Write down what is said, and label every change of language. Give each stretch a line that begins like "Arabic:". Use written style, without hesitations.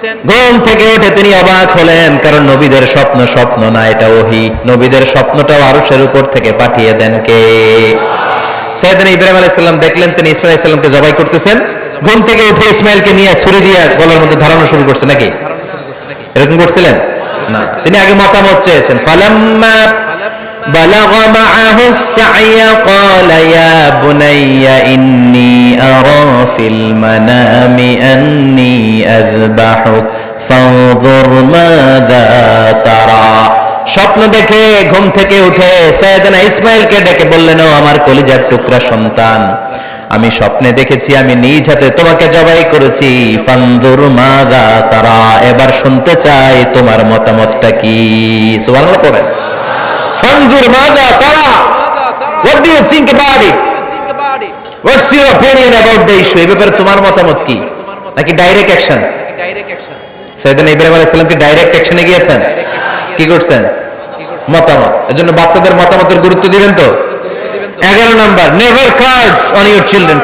Bangla: ঘুম থেকে উঠে তিনি অবাক হলেন, কারণ নবীদের স্বপ্ন স্বপ্ন না, এটা ওহী। নবীদের স্বপ্নটাও আরশের উপর থেকে পাঠিয়ে দেন কে? সাইয়েদনা ইব্রাহিম আলাইহিস সালাম দেখলেন তিনি ইসমাঈল আলাইহিস সালামকে জবাই করতেছেন। ঘুম থেকে উঠে ইসমাঈলকে নিয়ে ছুরি দিয়ে গলার মধ্যে ধরানো শুরু করছে নাকি? এরকম করছিলেন না, তিনি আগে মতামত চেয়েছেন।
Arabic: ফালাম্মা بلغ معه السعي قال يا بني إني أرى في المنام أني أذبحك فانظر ماذا ترى।
Bangla: স্বপ্ন দেখে ঘুম থেকে উঠে সাইয়েদনা ইসমাঈলকে ডেকে বললেন, ও আমার কলিজার টুকরা সন্তান, আমি স্বপ্নে দেখেছি আমি নিজ হাতে তোমাকে জবাই করেছি।
Arabic: ফানজুর মাযা তারা,
Bangla: এবার শুনতে চাই তোমার মতামতটা কি। সুবহানাল্লাহ পড়েন।
Arabic: ফানজুর মাযা তারা,
English: what do you think about it? What's your opinion about the issue?
Bangla: এই ব্যাপারে তোমার মতামত কি? নাকি ডাইরেক্ট অ্যাকশন? সাইয়েদনা ইব্রাহিম আলাইহিস সালাম কি ডাইরেক্ট অ্যাকশনে গিয়েছেন? কি করছেন? মতামত। এজন্য বাচ্চাদের মতামতের গুরুত্ব দিবেন তো। 11 number,
English: Never cards on your children.